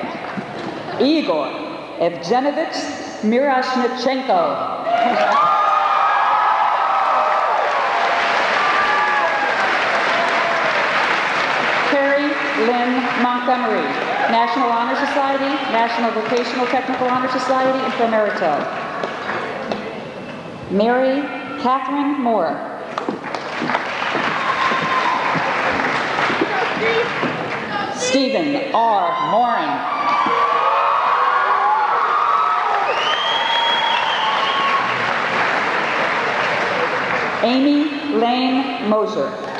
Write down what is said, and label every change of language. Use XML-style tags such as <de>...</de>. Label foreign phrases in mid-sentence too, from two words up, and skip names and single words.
<en>Igor Evgenovich Miroshnichenko. Carrie Lynn Montgomery, National Honor Society, National Vocational Technical Honor Society, and Pro Merito. Mary Catherine Moore. Stephen R. Morin. Amy Lane Moser.</en>